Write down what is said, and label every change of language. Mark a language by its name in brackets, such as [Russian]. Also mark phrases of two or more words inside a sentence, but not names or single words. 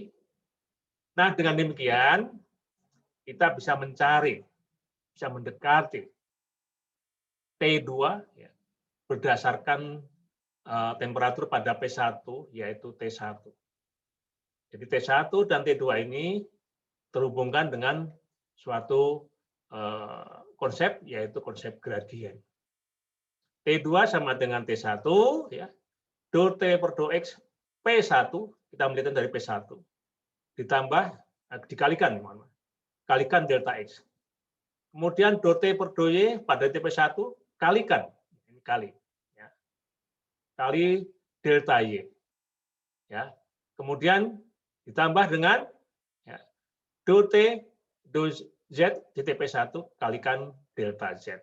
[Indonesian] Nah, dengan demikian, kita bisa mencari, bisa mendekati T2 ya, berdasarkan temperatur pada P1, yaitu T1. Jadi T1 dan T2 ini terhubungkan dengan suatu konsep, yaitu konsep gradien. T2 sama dengan T1, ya, do T per do X P1, kita melihatnya dari P1, ditambah, dikalikan, kalikan delta X. Kemudian do T per do Y pada TP1, kalikan, ini kali, ya, kali delta Y. Ya. Kemudian ditambah dengan ya, do T, do Z di TP1, kalikan delta Z.